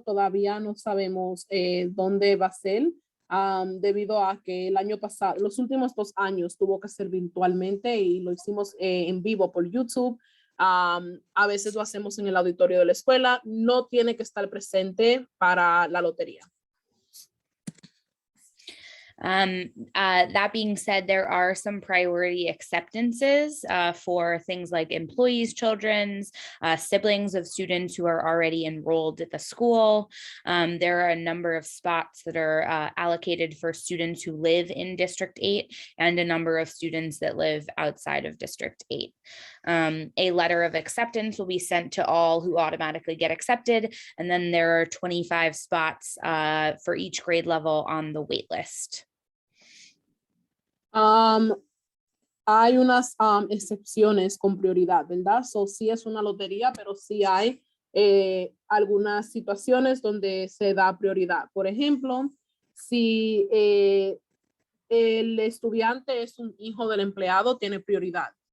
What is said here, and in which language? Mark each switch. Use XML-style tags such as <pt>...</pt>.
<es>Todavía no sabemos dónde va a ser. Debido a que el año pasado, los últimos 2 años tuvo que ser virtualmente y lo hicimos en vivo por YouTube. A veces lo hacemos en el auditorio de la escuela. No tiene que estar presente para la lotería.</es> <en>That being said, there are some priority acceptances for things like employees' children's, siblings of students who are already enrolled at the school. There are a number of spots that are allocated for students who live in District 8 and a number of students that live outside of District 8. A letter of acceptance will be sent to all who automatically get accepted, and then there are 25 spots for each grade level on the wait list.</en> <es>Hay unas excepciones con prioridad, ¿verdad? Sí es una lotería, pero sí hay algunas situaciones donde se da prioridad. Por ejemplo, si el estudiante es un hijo del empleado, tiene prioridad.</es>